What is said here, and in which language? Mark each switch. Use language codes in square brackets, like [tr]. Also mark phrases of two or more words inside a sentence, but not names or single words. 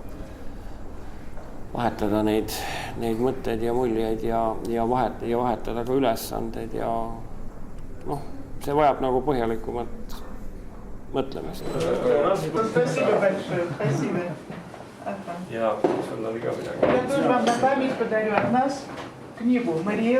[et] Vahetada neid mõtteid ja muljeid ja vahetada ka ülesandeid ja see vajab nagu põhjalikumat mõtlemist. Ja sul oli ka midagi. [ru] Я тоже вам на память подарю от нас книгу «Мариэл.